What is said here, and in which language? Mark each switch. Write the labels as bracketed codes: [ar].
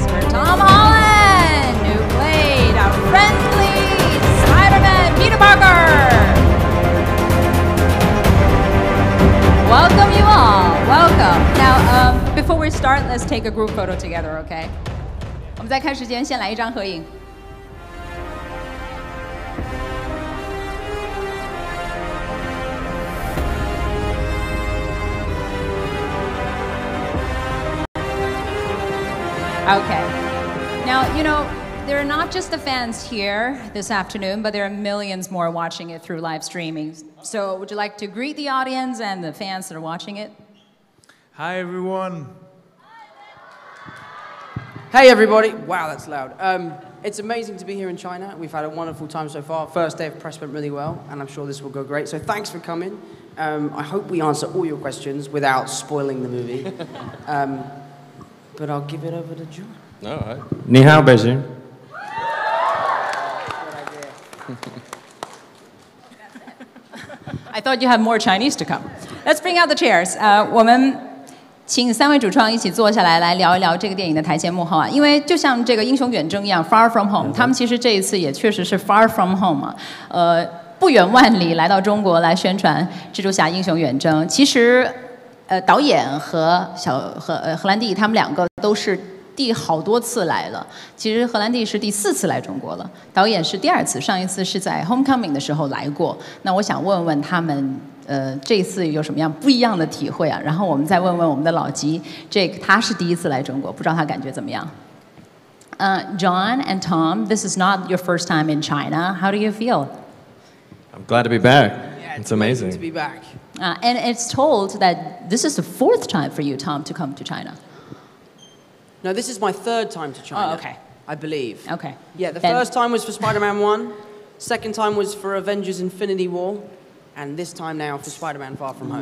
[en] Tom Holland, who played our friendly Spider-Man, Peter Parker. Welcome you all, welcome. Now, before we start, let's take a group photo together, okay? [zh] 我们在开始前先来一张合影。 [en] Okay. Now, you know, there are not just the fans here this afternoon, but there are millions more watching it through live streaming. So would you like to greet the audience and the fans that are watching it? Hi, everyone. Hey, everybody. Wow, that's loud. It's amazing to be here in China. We've had a wonderful time so far. First day of press went really well, and I'm sure this will go great. So thanks for coming. I hope we answer all your questions without spoiling the movie. But I'll give it over to John. All right. Ni hao, Beijing. I thought you had more Chinese to come. Let's bring out the chairs. [zh] 我们请3位主创一起坐下来，来聊一聊这个电影的台前幕后啊。因为就像这个英雄远征一样 ，Far From Home， 他们其实这一次也确实是 Far From Home 啊。不远万里来到中国来宣传蜘蛛侠英雄远征。其实，导演和荷兰弟他们2个都是第好多次来了。其实荷兰弟是第4次来中国了，导演是第2次，上一次是在 Homecoming 的时候来过。那我想问问他们，这次有什么样不一样的体会啊？然后我们再问问我们的老吉 Jake， 他是第1次来中国，不知道他感觉怎么样？ [en] John and Tom, this is not your first time in China. How do you feel? I'm glad to be back. Yeah, it's amazing to be back. And it's told that this is the 4th time for you, Tom, to come to China. No, this is my 3rd time to China. Oh, okay. I believe. Okay. Yeah, the first time was for Spider-Man 1, second time was for Avengers Infinity War, and this time now for Spider-Man Far From Home.